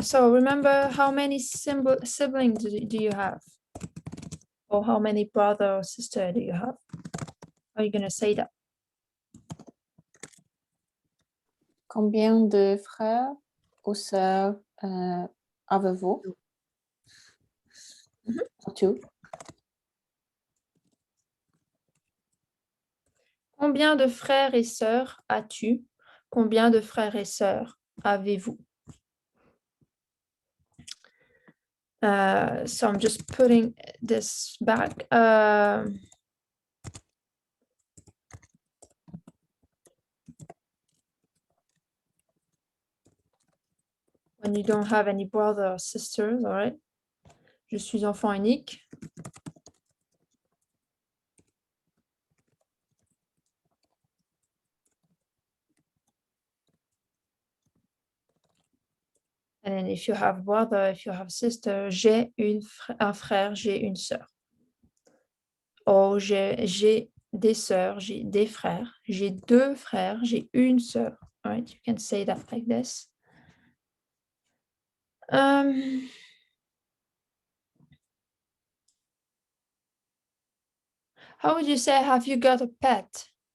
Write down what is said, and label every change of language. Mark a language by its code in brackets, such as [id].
[en] So remember, how many siblings do you have? Or how many brother or sister do you have? How are you going to say that? [fr] Combien de frères ou sœurs avez-vous? [en] Two. [fr] Combien de frères et sœurs as-tu? Combien de frères et sœurs avez-vous? [en] So I'm just putting this back. When you don't have any brother or sisters, all right? [fr] Je suis enfant unique. [en] And then if you have brother, if you have sister, [fr] j'ai un frère, j'ai une sœur. Or j'ai des sœurs, j'ai des frères, j'ai deux frères, j'ai une sœur. [en] All right, you can say that like this. How would you say, have you got a pet?